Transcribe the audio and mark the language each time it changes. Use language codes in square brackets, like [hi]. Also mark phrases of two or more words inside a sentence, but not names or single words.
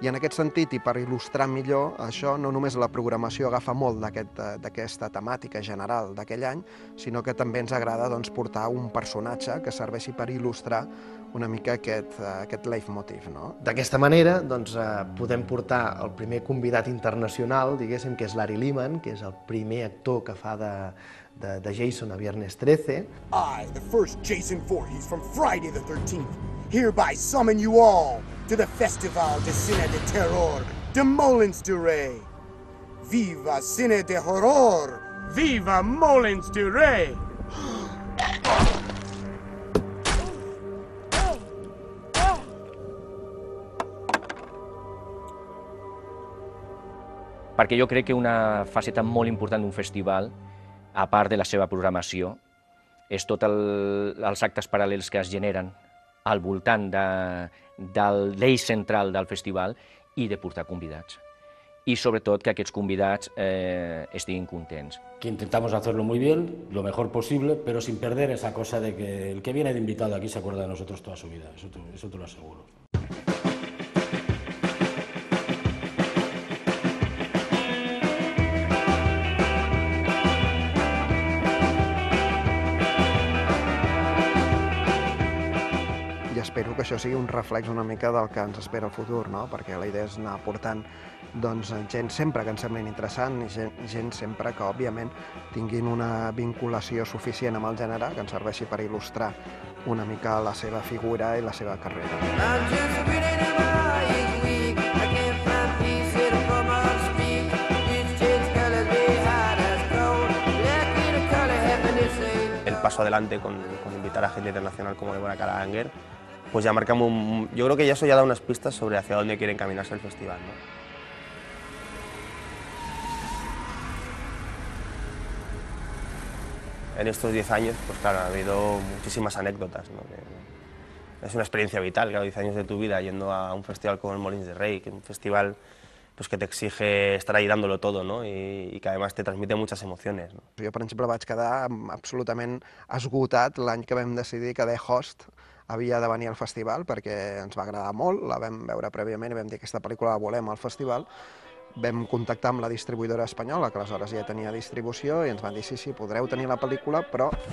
[ca] I en aquest sentit, i per il·lustrar millor això, no només la programació agafa molt d'aquesta temàtica general d'aquell any, sinó que també ens agrada portar un personatge que serveixi per il·lustrar una mica aquest leitmotiv. D'aquesta manera podem portar el primer convidat internacional, diguéssim, que és Larry Lehman, que és el primer actor que fa de Jason a Viernes 13. [en] I, the first Jason Voorhees from Friday the 13th, hereby summon you all to the Festival de Cine de Terror de Molins de Rey. [es] Viva Cine de Horror! Viva Molins de Rey! [ca] Perquè jo crec que una faceta molt important d'un festival, a part de la seva programació, és tots els actes paral·lels que es generen al voltant de l'eix central del festival i de portar convidats. [es] Y sobre todo [ca] que aquests convidats estiguin contents. [es] Que intentamos hacerlo muy bien, lo mejor posible, pero sin perder esa cosa de que el que viene de invitado aquí se acuerda de nosotros toda su vida, eso te lo aseguro. [ca] Espero que això sigui un reflex una mica del que ens espera el futur, perquè la idea és anar portant gent sempre que ens semblin interessant i gent sempre que, òbviament, tinguin una vinculació suficient amb el gènere que ens serveixi per il·lustrar una mica la seva figura i la seva carrera. [es] El paso adelante con invitar a gente internacional como Deborah Karanger, pues ya marcamos yo creo que ya eso ya da unas pistas sobre hacia dónde quiere encaminarse el festival, En estos 10 años, pues claro, ha habido muchísimas anécdotas, Es una experiencia vital, claro, 10 años de tu vida yendo a un festival como el Molins de Rey, que es un festival pues, que te exige estar ahí dándolo todo, y que además te transmite muchas emociones. [ca] Jo, per exemple, vaig quedar absolutament esgotat l'any que vam decidir que The Host havia de venir al festival perquè ens va agradar molt, la vam veure prèviament i vam dir que aquesta pel·lícula la volem al festival. Vam contactar amb la distribuïdora espanyola, que aleshores ja tenia distribució, i ens van dir sí, podreu tenir la pel·lícula, però...